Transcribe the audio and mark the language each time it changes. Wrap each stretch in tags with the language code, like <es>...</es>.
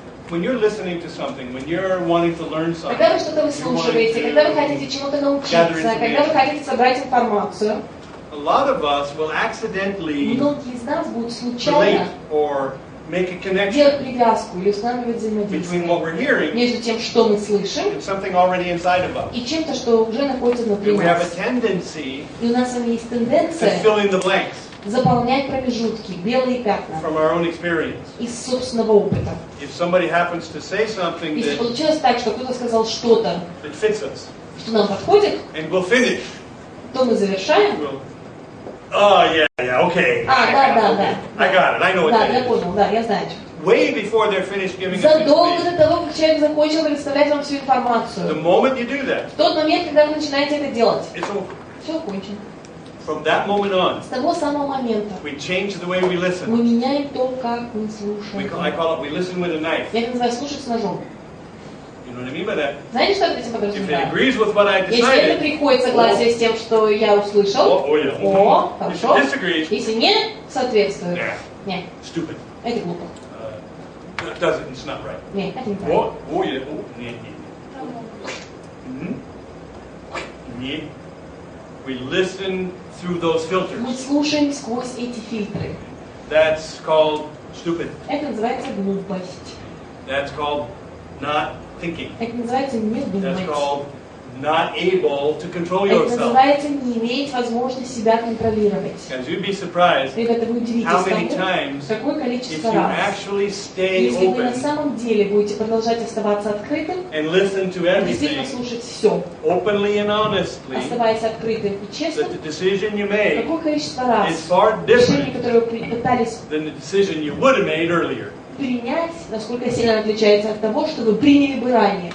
<en>When you're listening to something, when you're wanting to learn something,</en> <ru>Когда вы что-то выслушиваете, когда вы хотите чему-то научиться, когда вы хотите собрать информацию,</ru> <en>a lot of us will accidentally</en> <ru>многие из нас будут</ru> <en>relate</en> <ru>случайно</ru> <en>or make a connection</en> <ru>делать привязку или устанавливать</ru> <en>between what we're hearing</en> <ru>между тем, что мы слышим,</ru> <en>and something already inside of us.</en> <ru>и чем-то, что уже находится внутри</ru> <en>And we have a</en> <ru>нас.</ru> <en>tendency</en> <ru>И у нас с вами есть</ru> <en>to</en> <ru>тенденция</ru> <en>fill in the blanks</en> <ru>заполнять промежутки, белые пятна</ru> <en>from our own experience.</en> <ru>из собственного опыта.</ru> <en>If somebody happens to say something</en> <ru>Если</ru> <en>that</en> <ru>получилось так, что кто-то сказал что-то,</ru> <en>fits us,</en> <ru>что нам подходит,</ru> <en>and we'll finish,</en> <ru>то мы завершаем.</ru> <en>we'll, oh yeah, okay.</en> <ru>Да.</ru> <en>I got it. I know what</en> <ru>Да, я</ru> <en>that is.</en> <ru>понял, да, я знаю.</ru> <en>Way before they're finished giving us</en> <ru>Задолго</ru> <en>information.</en> <ru>до того, как человек закончил представлять вам всю</ru> <en>The</en> <ru>информацию.</ru> <en>moment you do that,</en> <ru>В тот момент, когда вы начинаете это делать,</ru> <en>it's over.</en> <ru>все кончено.</ru> <en>From that moment on,</en> <ru>С того самого момента</ru> <en>we change the way we listen.</en> <ru>мы меняем то, как мы</ru> <en>I</en> <ru>слушаем.</ru> <en>call it we listen with a knife.</en> <ru>Я это называю слушать с ножом.</ru> <en>You know what I mean by that?</en> <ru>Знаете, что я под этим</ru> <en>If it</en> <ru>подразумеваю?</ru> <en>agrees with what I</en> <ru>Если это</ru> <en>decided,</en> <ru>приходит согласие с тем, что я услышал,</ru> <en>yeah.</en> <ru>о,</ru> <en>If it</en> <ru>хорошо.</ru> <en>disagrees,</en> <ru>Если не соответствует,</ru> <en>nah,</en> <ru>нет,</ru> <en>stupid.</en> <ru>это глупо.</ru> <en>It doesn't. It's not right.</en> <ru>Нет, это неправильно.</ru> <en>Yeah.</en> <ru>Нет. Нет.</ru> <en>We listen through those</en> <ru>Мы</ru> <en>filters.</en> <ru>слушаем сквозь эти фильтры.</ru> <en>That's called stupid.</en> <ru>Это называется глупость.</ru> <en>That's called not thinking.</en> <ru>Это называется не</ru> <en>That's</en> <ru>думать.</ru> <en>called not able to control</en> <ru>Это</ru> <en>yourself.</en> <ru>называется не иметь возможности себя контролировать.</ru> <en>Because you'd be surprised</en> <ru>Ребята, вы удивитесь</ru> <en>how many</en> <ru>тому,</ru> <en>times</en> <ru>какое</ru> <en>if</en> <ru>количество</ru> <en>you</en> <ru>раз,</ru> <en>actually stay</en> <ru>если вы на</ru> <en>open</en> <ru>самом деле будете продолжать оставаться открытым,</ru> <en>and listen to</en> <ru>действительно</ru> <en>everything</en> <ru>слушать все,</ru> <en>openly and honestly,</en> <ru>оставаясь открытым и</ru> <en>that</en> <ru>честным,</ru> <en>the decision you made</en> <ru>какое количество</ru> <en>is</en> <ru>раз</ru> <en>far</en> <ru>решения, которые вы пытались,</ru> <en>than the decision you would have made earlier.</en> <ru>принять, насколько сильно он отличается от того, что вы приняли бы ранее.</ru>